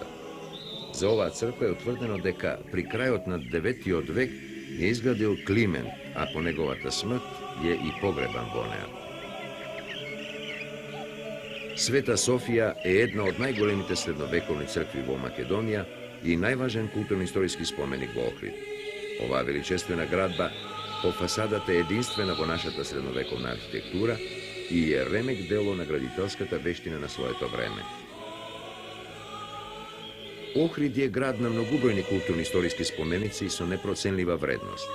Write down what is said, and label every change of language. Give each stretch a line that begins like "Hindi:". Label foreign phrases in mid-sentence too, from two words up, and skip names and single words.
Macedonian: За оваа црква е утврдено дека при крајот на 9-тиот век ја изградил Климент, а по неговата смрт е и погребан во неа. Света Софија е една од најголемите средновековни цркви во Македонија и најважен културно-историски споменик во Охрид. Ова величествена градба по фасадата е единствена во нашата средновековна архитектура и е ремек дело на градителската вештина на своето време. Охрид е град на многубројни културно-историски споменици со непроценлива вредност.